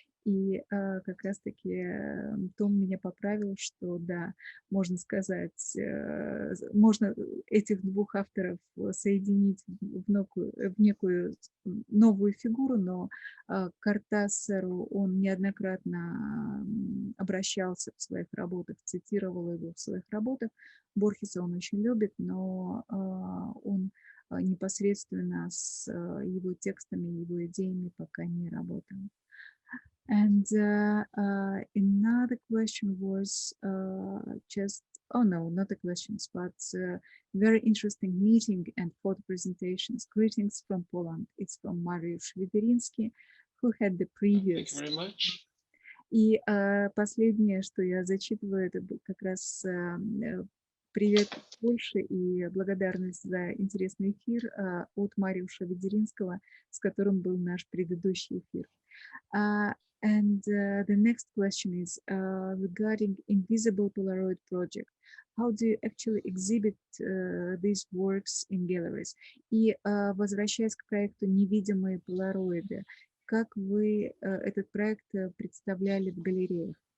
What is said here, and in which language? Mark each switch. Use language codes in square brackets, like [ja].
[ru] И как раз-таки Том меня поправил, что да, можно сказать, можно этих двух авторов соединить в некую новую фигуру, но к Кортасару он неоднократно обращался в своих работах, цитировал его в своих работах. Борхеса он очень любит, но он непосредственно с его текстами, его идеями пока не работал. [en] And another question was not a question, but very interesting meeting and photo presentations. Greetings from Poland. It's from Mariusz Wyderiński, who had the previous. Thank you very much. [ru] И последнее, что я зачитываю, это как раз привет Польше и благодарность за интересный эфир от Мариуша Ведеринского, с которым был наш предыдущий эфир. [en] And the next question is regarding Invisible Polaroid project. How do you actually exhibit these works in galleries? [ru] И возвращаясь к проекту «Невидимые полароиды», как вы этот проект представляли в галереях?